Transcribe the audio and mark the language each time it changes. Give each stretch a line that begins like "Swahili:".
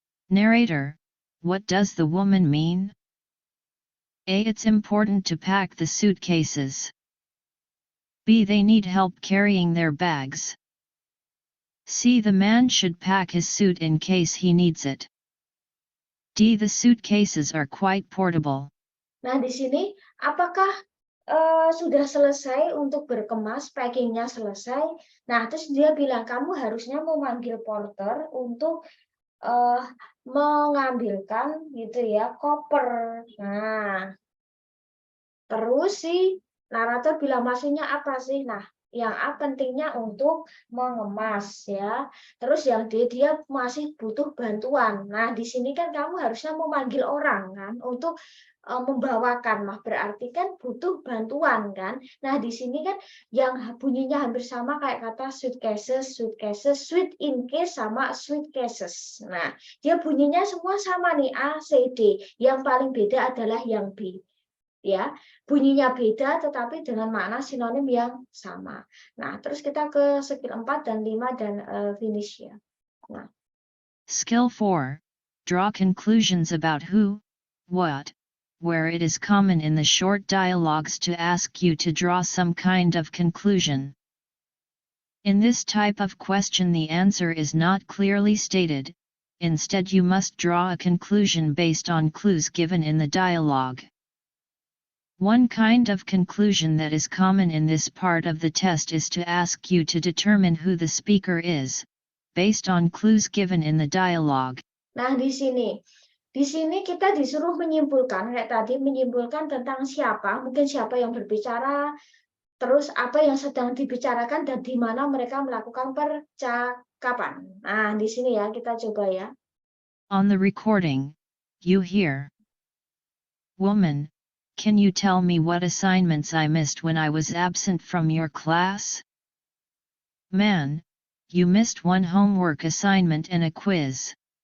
English: Narrator: What does the woman mean? A. It's important to pack the suitcases. B. They need help carrying their bags. C. The man should pack his suit in case he needs it. D. The suitcases are quite portable.
Indonesian: Nah, di sini apakah sudah selesai untuk berkemas, packingnya selesai. Nah, terus dia bilang kamu harusnya memanggil porter untuk mengambilkan gitu ya koper. Nah, terus si narator bilang maksudnya apa sih? Nah, yang A pentingnya untuk mengemas ya. Terus yang D dia masih butuh bantuan. Nah, di sini kan kamu harusnya memanggil orang kan untuk membawakan, mah berarti kan butuh bantuan kan. Nah, di sini kan yang bunyinya hampir sama kayak kata suitcases, suitcases, suit in case sama suitcases. Nah, dia bunyinya semua sama nih A, C, D. Yang paling beda adalah yang B. Ya, bunyinya beda tetapi dengan makna sinonim yang sama. Nah, terus kita ke skill 4 dan 5 dan finish ya. Nah.
English: Skill 4. Draw conclusions about who, what, where. It is common in the short dialogues to ask you to draw some kind of conclusion. In this type of question the answer is not clearly stated, instead you must draw a conclusion based on clues given in the dialogue. One kind of conclusion that is common in this part of the test is to ask you to determine who the speaker is, based on clues given in the dialogue.
Indonesian: Nah, di sini kita disuruh menyimpulkan, kayak tadi menyimpulkan tentang siapa, mungkin siapa yang berbicara, terus apa yang sedang dibicarakan dan di mana mereka melakukan percakapan. Nah, di sini ya kita coba ya.
English: On the recording, you hear, Woman: Can you tell me what assignments I missed when I was absent from your class? Man: You missed one homework assignment and a quiz.